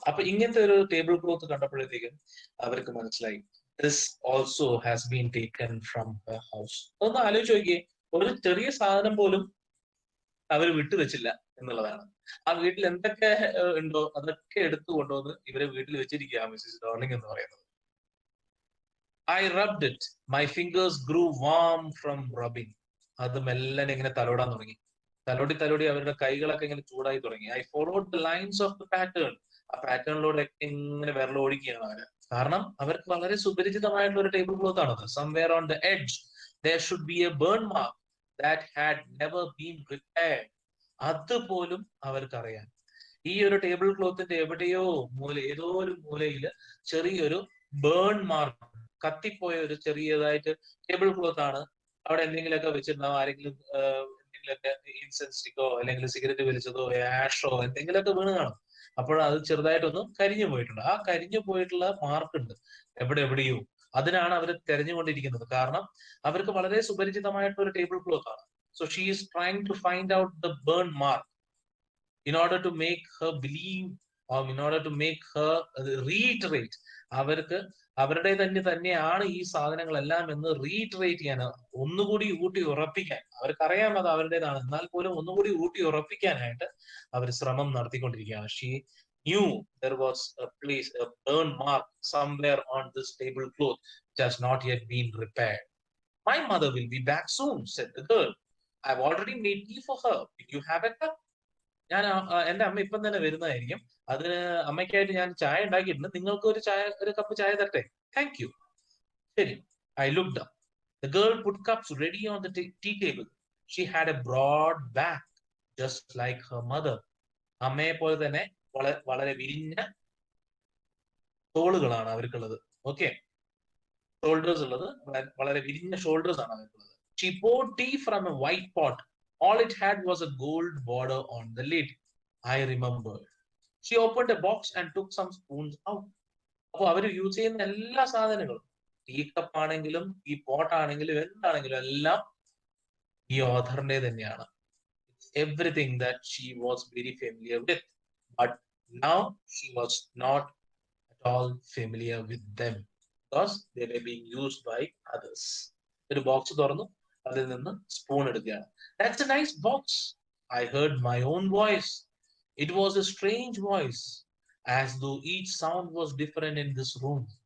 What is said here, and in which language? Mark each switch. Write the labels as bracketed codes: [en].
[ml] അപ്പൊ ഇങ്ങനത്തെ ഒരു ടേബിൾ ക്ലോത്ത് കണ്ടപ്പോഴത്തേക്കും അവർക്ക് മനസ്സിലായി [en] This also has been taken from her house. [ml] ഒന്ന് ആലോചിച്ച് നോക്കിയേ, ഒരു ചെറിയ സാധനം പോലും അവർ വിട്ടുവെച്ചില്ല എന്നുള്ളതാണ്. ആ വീട്ടിൽ എന്തൊക്കെ ഉണ്ടോ അതൊക്കെ എടുത്തു കൊണ്ടുവന്ന് ഇവരെ വീട്ടിൽ വെച്ചിരിക്കുക മിസ്സിസ് ഡോർലിംഗ് എന്ന് പറയുന്നത്. [en] I rubbed it. My fingers grew warm from rubbing. [ml] അത് മെല്ലനെ ഇങ്ങനെ തലോടാൻ തുടങ്ങി. തലോടി അവരുടെ കൈകളൊക്കെ ഇങ്ങനെ ചൂടായി തുടങ്ങി. [en] I followed the lines of the pattern. [ml] ആ പാറ്റേണിലൂടെ ഇങ്ങനെ വിരൽ ഓടിക്കുകയാണ് അവര്. കാരണം അവർക്ക് വളരെ സുപരിചിതമായിട്ടുള്ള ഒരു ടേബിൾ ക്ലോത്ത് ആണത്. [en] Somewhere on the edge there should be a burn mark that had never been repaired. [ml] അതുപോലും അവർക്കറിയാം. ഈ ഒരു ടേബിൾ ക്ലോത്തിന്റെ എവിടെയോ ഏതോ ഒരു മൂലയിൽ ചെറിയൊരു ബേൺ മാർക്ക്, കത്തിപ്പോയ ഒരു ചെറിയതായിട്ട് ടേബിൾ ക്ലോത്ത് ആണ്. അവിടെ എന്തെങ്കിലുമൊക്കെ വെച്ചിട്ടുണ്ടാവും, ആരെങ്കിലും എന്തെങ്കിലുമൊക്കെ ഇൻസെൻസ് സ്റ്റിക്കോ അല്ലെങ്കിൽ സിഗരറ്റ് വലിച്ചതോ ആഷോ എന്തെങ്കിലുമൊക്കെ വീണ് കാണും. അപ്പോൾ അത് ചെറുതായിട്ടൊന്നും കരിഞ്ഞു പോയിട്ടുണ്ട്. ആ കരിഞ്ഞു പോയിട്ടുള്ള മാർക്ക് ഉണ്ട് എവിടെയോ. അതിനാണ് അവർ തെരഞ്ഞുകൊണ്ടിരിക്കുന്നത്. കാരണം അവർക്ക് വളരെ സുപരിചിതമായിട്ടുള്ള ഒരു ടേബിൾ ക്ലോത്ത് ആണ്. [en] So she is trying to find out the burn mark in order to make her believe, or in order to make her reiterate. [ml] അവർക്ക് അവരുടെ തന്നെയാണ് ഈ സാധനങ്ങളെല്ലാം എന്ന് റീറ്ററേറ്റ് ചെയ്യാൻ, ഒന്നുകൂടി ഊട്ടി ഉറപ്പിക്കാൻ, അവർക്കറിയാം അത് അവരുടേതാണ്, എന്നാൽ പോലും ഒന്നുകൂടി ഊട്ടി ഉറപ്പിക്കാനായിട്ട് അവർ ശ്രമം നടത്തിക്കൊണ്ടിരിക്കുകയാണ്. [en] She knew there was a place, a burn mark somewhere on this tablecloth which has not yet been repaired. My mother will be back soon, said the girl. I've already made tea for her. Will you have a cup? [ml] ഞാൻ എന്റെ അമ്മ ഇപ്പം തന്നെ വരുന്നതായിരിക്കും, അതിന് അമ്മയ്ക്കായിട്ട് ഞാൻ ചായ ഉണ്ടാക്കിയിട്ടുണ്ട്, നിങ്ങൾക്ക് ഒരു കപ്പ് ചായ തരട്ടെ? [en] Thank you. ശരി. I looked up. The girl put cups ready on the tea table. She had a broad back, just like her mother. [ml] അമ്മയെ പോലെ തന്നെ വളരെ വിരിഞ്ഞ തോളുകളാണ് അവർക്കുള്ളത്. ഓക്കെ, ഷോൾഡേഴ്സ് ഉള്ളത്, വളരെ വിരിഞ്ഞ ഷോൾഡേഴ്സ് ആണ് അവർക്കുള്ളത്. [en] She poured tea from a white pot. All it had was a gold border on the lid. I remembered. She opened a box and took some spoons out. [ml] അപ്പോൾ അവർ use ചെയ്യുന്ന എല്ലാ സാധനങ്ങളും, tea cup ആണെങ്കിലും ഈ pot ആണെങ്കിലും എന്താണെങ്കിലും എല്ലാം ഈ ഓഥറിന്റെ തന്നെയാണ്. [en] Everything that she was very familiar with, but now she was not at all familiar with them because they were being used by others. [ml] ഒരു ബോക്സ് തുറന്നു, അതിൽ നിന്ന് സ്പൂൺ എടുക്കുകയാണ്. [en] That's a nice box. I heard my own voice. It was a strange voice, as though each sound was different in this room.